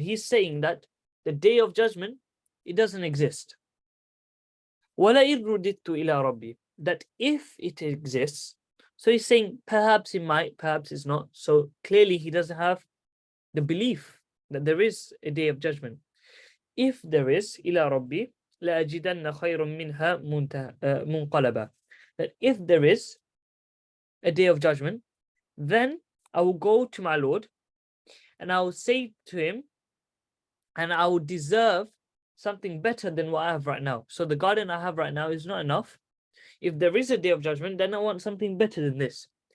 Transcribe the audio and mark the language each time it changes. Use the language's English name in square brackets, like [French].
[English] He's saying that the day of judgment, it doesn't exist. [Arabic] وَلَئِنْ رُدِدتُّ إِلَىٰ رَبِّي. [English] That if it exists, so he's saying perhaps it might, perhaps it's not. So clearly he doesn't have the belief that there is a day of judgment. If there is, [Arabic] إِلَىٰ رَبِّي لَأَجِدَنَّ خَيْرٌ مِنْهَا مُنْقَلَبًا. [English] That if there is a day of judgment, then I will go to my Lord and I will say to him, and I will deserve something better than what I have right now. So the garden I have right now is not enough. If there is a day of judgment, then I want something better than this.